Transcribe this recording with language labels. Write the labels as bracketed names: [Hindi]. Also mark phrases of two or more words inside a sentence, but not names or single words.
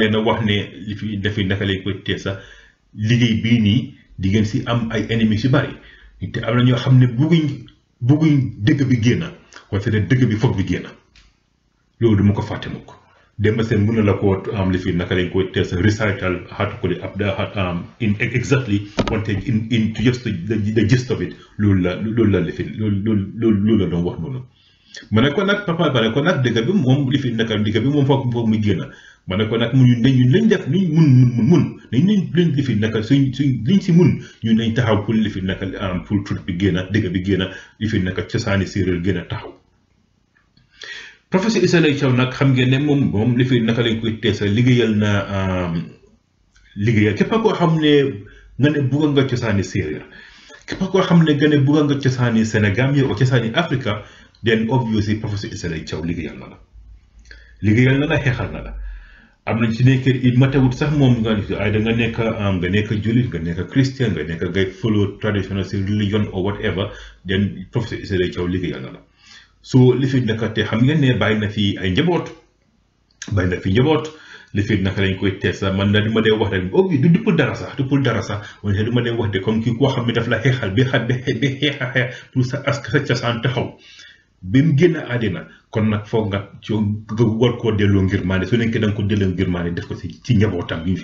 [Wolof] leen a wax ne li fi defi naka lañ koy tee sax liggéey bii nii di ngeen si am ay ennemis yu bari te am na ñoo xam ne bugguñ dëgg bi génn wante ne dëgg bi foog bi génn loolu du ma ko fàtte mukk Demba Seen mën na la ko am li fi naka lañ koy tee sax recital [English] how to call it in exactly [Wolof] wante [English] in just the gist of it [Wolof] loolu la li fi loolu la doon wax noonu ma ne ko nag papa ba ne ko nag dëgg bi moom li fi naka dëgg bi moom foog muy génn ma ne ko nag ñun lañ def luñ mun nañ leen lifi naka suñ liñ si mun ñun nañ taxaw pour lifi naka [French] pour truc [Wolof] bi génn dëgg bi génn lifi naka cosaani séeréer gën a taxaw. Professeur Issa Laye Thiaw nag xam ngeen ne moom lifi naka lañ koy teesa liggéeyal képp koo xam ne nga ne bugga nga cosaani séeréer képp koo xam ne nga ne bugga nga cosaani Sénégal o cosaani Africa [English] then obviously [Wolof] Professeur Issa Laye Thiaw liggéeyal na la xeexal na la. am nañ ci nekk it matawut sax moom nga nekk jullit nga nekk christian nga nekk ngay [English] follow traditional religion or whatever then [Wolof] Professeur Issa Laye Thiaw liggéeyal na la so li fi naka te xam ngeen ne bàyyi na fi njaboot li fi naka lañ koy tees sax man na du ma dee wax rek du pour dara sax wante du ma dee wax de comme kii koo xam ne daf la xeexal bi xeexa pour sa cosaan taxaw bi mu génn àddina kon nag foog nga war koo delloo ngir maane su nekkee da nga ko delloo ngir maane def ko ci njabootam yi ñu fi